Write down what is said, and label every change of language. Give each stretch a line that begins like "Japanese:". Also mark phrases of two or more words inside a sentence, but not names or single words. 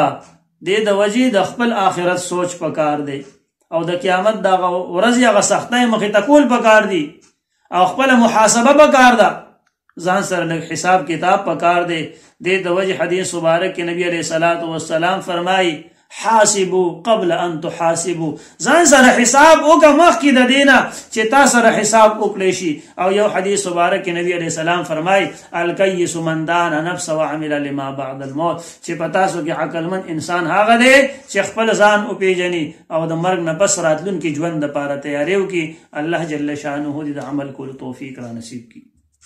Pashto: دې د وجې د خپل آخرت سوچ پکار دی او د قیامت د ورځې هغه سختۍ مخې ته کول پکار دی او خپل محاسبه پکار ده. ځان سره لږ حساب کتاب پکار دی. دې د وجې حدیث مبارک کې نبی
Arabic: علیہ الصلوۃ والسلام
Pashto: فرمایي
Arabic: حاسبوا قبل ان تحاسبوا
Pashto: ځان سره حساب وکړه مخکې د دینه چې تا سره حساب وکړی شي. او یو حدیث مبارک نبی
Arabic: علیہ السلام
Pashto: فرمای
Arabic: الکیس من دان نفسه وعمل لما بعد الموت
Pashto: چې په تاسو کې عقلمن انسان هغه دی چې خپل ځان وپیژني او د مرګ نه پس راتلونکي ژوند لپاره تیاری وکړي. الله
Arabic: جل شانه
Pashto: دې د عمل کولو توفیق را نصیب کړي.